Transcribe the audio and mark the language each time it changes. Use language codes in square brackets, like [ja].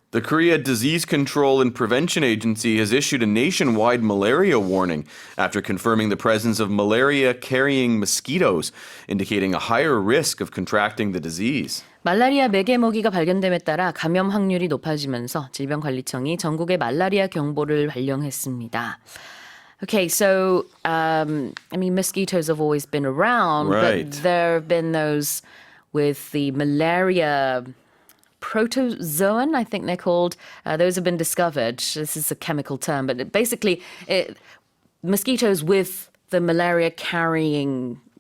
[en] The Korea Disease Control and Prevention Agency has issued a nationwide malaria warning after confirming the presence of malaria-carrying mosquitoes, indicating a higher risk of contracting the disease. [ko] 말라리아 매개모기가 발견됨에 따라 감염 확률이 높아지면서 질병관리청이 전국에 말라리아 경보를 발령했습니다. [en] Okay, so, mosquitoes have always been around, Right. but there have been those with the malaria protozoan, I think they're called. Those have been discovered. This is a chemical term, but basically mosquitoes with the malaria-carrying